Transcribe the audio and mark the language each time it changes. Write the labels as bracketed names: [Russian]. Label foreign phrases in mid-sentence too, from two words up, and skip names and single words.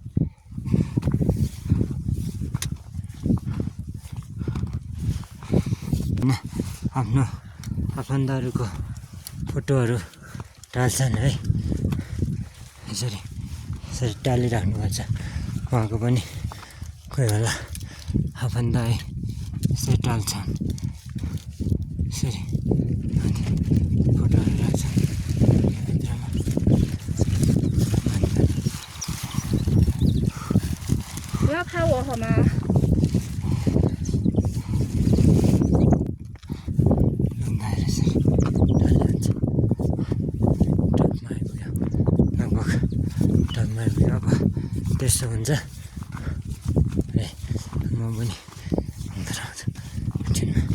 [Nepali] आफ्नो आफन्तहरूको फोटोहरू टाल्छन् है यसरी यसरी टालिराख्नुपर्छ उहाँको पनि कोही बेला आफन्त है यसरी टाल्छन् यसरी फोटोहरू राख्छन् भित्रमा अन्त [Chinese] 不要拍我好吗？ [Nepali] त्यसो हुन्छ है म पनि અંદર आउँछु एकछिनमा